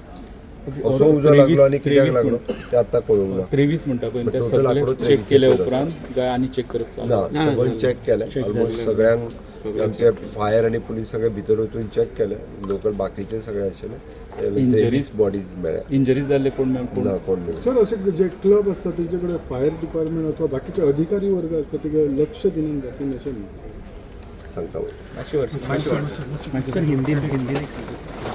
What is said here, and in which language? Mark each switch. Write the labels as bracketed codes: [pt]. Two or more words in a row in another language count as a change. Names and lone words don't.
[kok] असो उजो लागलो आनी कित्याक लागलो ते आतां कळूंक ना. 23 म्हणटा पळय ते सगळे चेक केले उपरांत काय आनी चेक करप ना, सगळें चेक केलें. ऑलमोस्ट सगळ्यांक आमचे फायर आणि पुलीस सगळे भितर वचून चॅक केले लोकल बाकीचे सगळे आशिल्ले Injuries? बॉडीज मेळ्ळे इंजरीज जाल्ले कोण ना कोण मेळ्ळे [mr] सर असे जे क्लब असतात त्यांच्याकडे फायर डिपार्टमेंट अथवा बाकीचे अधिकारी वर्ग असतात ते लक्ष दिलं जातील असे सांगता अशी वाटतं सर हिंदी